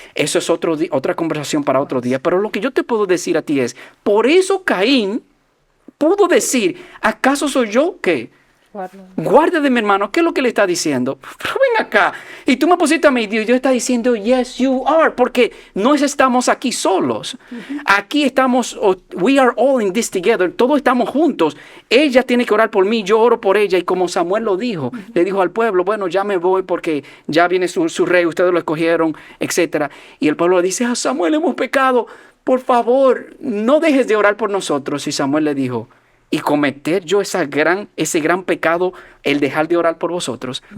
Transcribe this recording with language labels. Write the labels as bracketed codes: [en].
[es] Eso es otra conversación para otro día. Pero lo que yo te puedo decir a ti es, por eso Caín pudo decir, ¿acaso soy yo qué? Guardia de mi hermano. ¿Qué es lo que le está diciendo? Pero ven acá. Y tú me pusiste a mí, Dios está diciendo, yes, you are, porque no estamos aquí solos. [en] Aquí estamos, we are all in this together. [es] Todos estamos juntos. Ella tiene que orar por mí, yo oro por ella. Y como Samuel lo dijo, le dijo al pueblo, bueno, ya me voy porque ya viene su rey, ustedes lo escogieron, etc. Y el pueblo le dice, Samuel, hemos pecado. Por favor, no dejes de orar por nosotros. Y Samuel le dijo, y cometer yo ese gran pecado, el dejar de orar por vosotros.